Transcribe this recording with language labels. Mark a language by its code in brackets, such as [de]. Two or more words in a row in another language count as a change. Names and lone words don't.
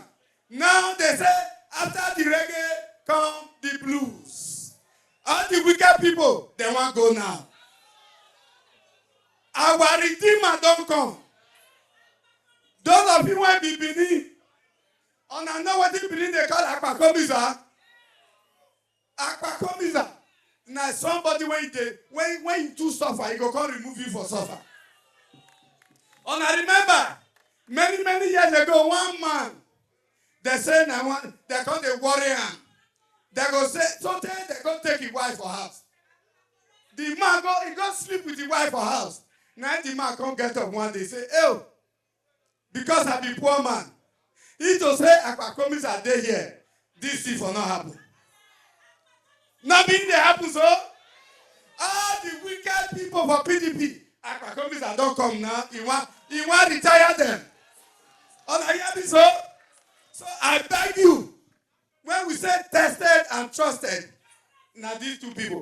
[pcm] Now they say after the reggae come the blues. All the wicked people they want go now. Our Redeemer don't come. Those of you who be Benin, and I know what the Benin they call Ikpoba-Okha. Ikpoba-Okha. Now somebody when you do suffer, he go come remove you for suffer. And I remember many years ago, one man they say they call the warrior. They go say sometimes they go take his wife for house. The man go sleep with the wife for house. Now the man come get up one day say, "Oh, because I be poor man." He just say, "Ikpoba-Okha are there here. This thing will not happen." Nothing they happen so. All the wicked people for PDP, Ikpoba-Okha don't come now. He want retire them. Oh, I hear me so. So I beg you, when we say tested and trusted, now these two people.